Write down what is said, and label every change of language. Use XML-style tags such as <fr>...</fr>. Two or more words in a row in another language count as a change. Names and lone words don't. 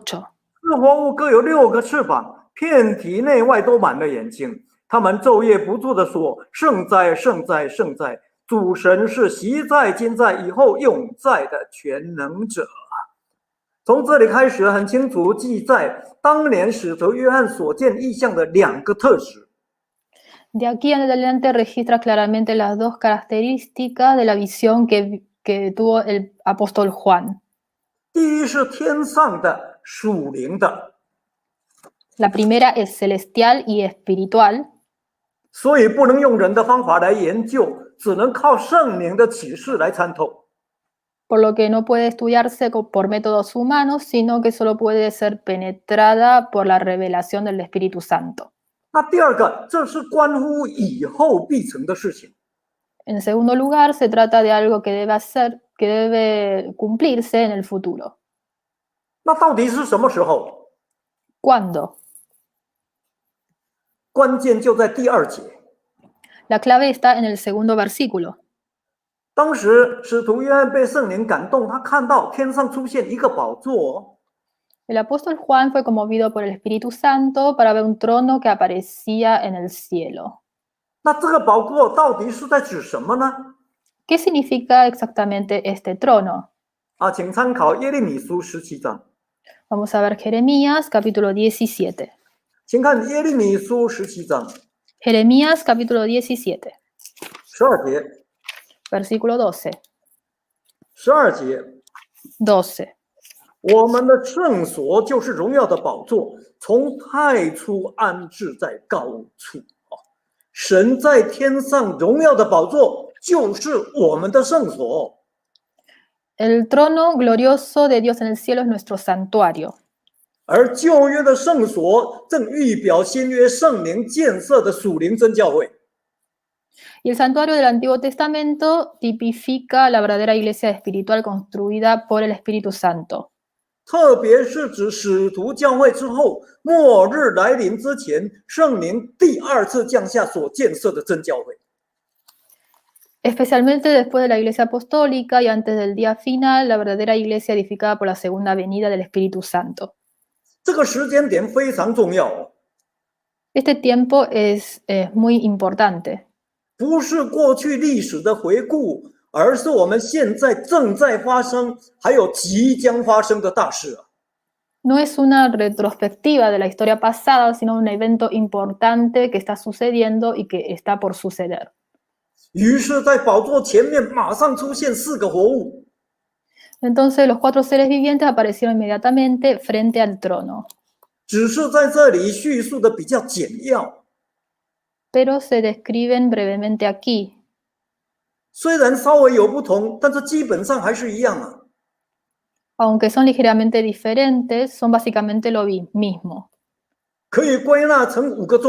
<zh>4 活物各有6个翅膀，遍体内外都满了眼睛。他们昼夜不住地说：“圣哉，圣哉，圣哉！主神是昔在、今在、以后永在的全能者。” 从这里开始，很清楚记载当年使徒约翰所见异象的2个特质。</zh> <es>De aquí en adelante registra claramente las dos características de la visión que tuvo el apóstol Juan.</es> <zh>第一是天上的属灵的，</zh> <es>La primera es celestial y espiritual,</es> <zh>所以不能用人的方法来研究，只能靠圣灵的启示来参透。</zh> <es>por lo que no puede estudiarse por métodos humanos, sino que solo puede ser penetrada por la revelación del Espíritu Santo.</es> <zh>那第2个，这是关乎以后必成的事情。</zh> <es>En segundo lugar, se trata de algo que debe cumplirse en el futuro.</es> <zh>那到底是什么时候？</zh> <es>¿Cuándo?</es> <zh>关键就在第2节。</zh> <es>La clave está en el segundo versículo.</es> <zh>当时使徒约翰被圣灵感动，他看到天上出现一个宝座。</zh> <es>El apóstol Juan fue conmovido por el Espíritu Santo para ver un trono que aparecía en el cielo.</es> <zh>那这个宝座到底是在指什么呢？</zh> <es>¿Qué significa exactamente este trono?</es> <zh>请参考耶利米书17章。</zh> <es>Vamos a ver Jeremías capítulo 17.</es> <zh>请看耶利米书17章</zh> <es>Jeremías capítulo 17,</es> <zh>12 节。</zh> <es>versículo 12.</es> <zh>12节，</zh> <es>12.</es> <zh>我们的圣所就是荣耀的宝座，从太初安置在高处。神在天上荣耀的宝座就是我们的圣所。</zh> <es>El trono glorioso de Dios en el cielo es nuestro santuario.</es> <zh>而旧约的圣所正预表新约圣灵建设的属灵真教会。</zh> <es>Y el santuario del Antiguo Testamento tipifica la verdadera iglesia espiritual construida por el Espíritu Santo.</es> <zh>特别是指使徒教会之后，末日来临之前，圣灵第2次降下所建设的真教会。</zh> <es>Especialmente después de la iglesia apostólica y antes del día final, la verdadera iglesia edificada por la segunda venida del Espíritu Santo.</es> <zh>这个时间点非常重要。</zh> <es>Este tiempo es muy importante.</es> <zh>不是过去历史的回顾，而是我们现在正在发生，还有即将发生的大事。</zh> <es>No es una retrospectiva de la historia pasada, sino un evento importante que está sucediendo y que está por suceder.</es> <zh>于是，在宝座前面马上出现4个活物。</zh> <es>Entonces los 4 seres vivientes aparecieron inmediatamente frente al trono.</es> <zh>只是在这里叙述的比较简要。</zh> <es>Pero se describen brevemente aquí.</es> <zh>虽然稍微有不同，但是基本上还是一样啊。</zh> <es>Aunque son ligeramente diferentes, son básicamente lo mismo.</es>